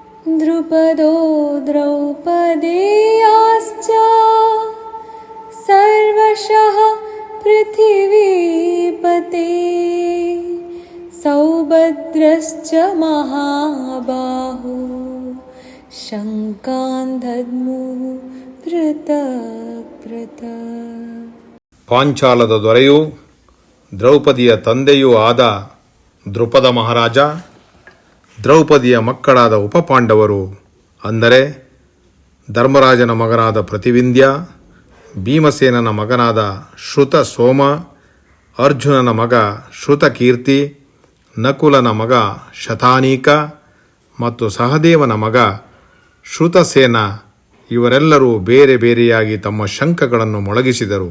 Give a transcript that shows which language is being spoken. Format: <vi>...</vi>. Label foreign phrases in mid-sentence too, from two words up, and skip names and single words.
<sa>द्रुपदो द्रौपदेयाश्च सर्वशः पृथिवीपते सौभद्रश्च महाबाहो शङ्कान् दद्मुः पृथक् पृथक्.</sa> <kn>ಪಾಂಚಾಲದ ದೊರೆಯೂ ದ್ರೌಪದಿಯ ತಂದೆಯೂ ಆದ ದೃಪದ ಮಹಾರಾಜ, ದ್ರೌಪದಿಯ ಮಕ್ಕಳಾದ ಉಪಪಾಂಡವರು ಅಂದರೆ ಧರ್ಮರಾಜನ ಮಗನಾದ ಪ್ರತಿವಿಂಧ್ಯ, ಭೀಮಸೇನನ ಮಗನಾದ ಶ್ರುತ ಸೋಮ, ಅರ್ಜುನನ ಮಗ ಶ್ರುತಕೀರ್ತಿ, ನಕುಲನ ಮಗ ಶತಾನೀಕ ಮತ್ತು ಸಹದೇವನ ಮಗ ಶ್ರುತಸೇನ ಇವರೆಲ್ಲರೂ ಬೇರೆ ಬೇರೆಯಾಗಿ ತಮ್ಮ ಶಂಖಗಳನ್ನು ಮೊಳಗಿಸಿದರು.</kn>